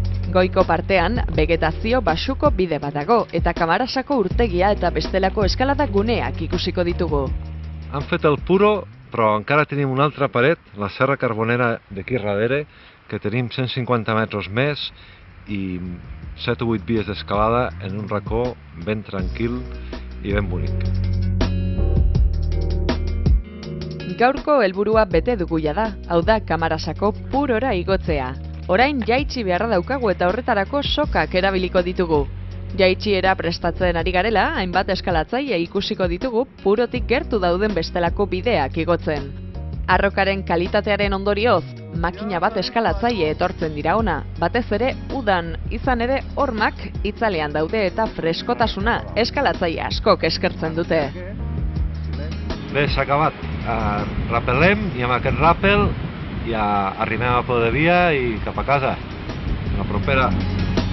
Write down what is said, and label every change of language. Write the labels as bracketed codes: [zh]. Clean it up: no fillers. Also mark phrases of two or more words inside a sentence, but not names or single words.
[eu] Goiko partean, vegetazio basuko bide bat dago eta Kamarasako urtegia eta bestelako eskalada guneak ikusiko ditugu. [ca] Han fet el puro, però encara tenim una altra paret, la Serra Carbonera d'aquí darrere, que tenim 150 metres més i 7 o 8 vies d'escalada en un racó ben tranquil i ben bonic. [eu] Gaurko helburua bete dugu da, hau da Kamarasako purora igotzea. Orain jaitsi beharra daukagu eta horretarako sokak erabiliko ditugu. Jaitsiera prestatzen ari garela, hainbat eskalatzaile ikusiko ditugu purotik gertu dauden bestelako bideak igotzen. Arrokaren kalitatearen ondorioz, makina bat eskalatzaile etortzen dira ona, batez ere udan, izan ere hormak itzalean daude eta freskotasuna eskalatzaile askok eskertzen dute. [ca] Bé, s'ha acabat. Rappelem i amb aquest rappel ja arribem a Podevia i cap a casa. A la propera.